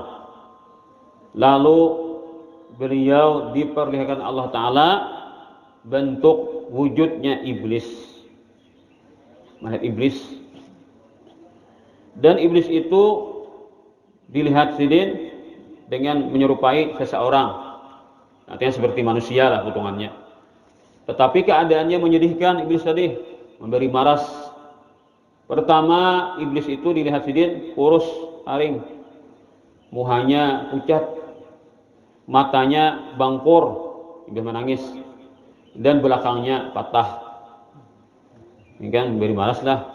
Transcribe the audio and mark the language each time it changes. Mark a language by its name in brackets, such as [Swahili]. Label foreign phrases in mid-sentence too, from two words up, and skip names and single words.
[Indonesian] Lalu beliau diperlihatkan Allah taala bentuk wujudnya iblis, melihat iblis, dan iblis itu dilihat sidin dengan menyerupai seseorang, artinya seperti manusia lah hitungannya. Tetapi keadaannya menyedihkan. Iblis tadi memberi maras. Pertama iblis itu dilihat sidin kurus, haring, muhanya pucat, matanya bangkur, iblis menangis, dan belakangnya patah. Ini kan beri maras lah.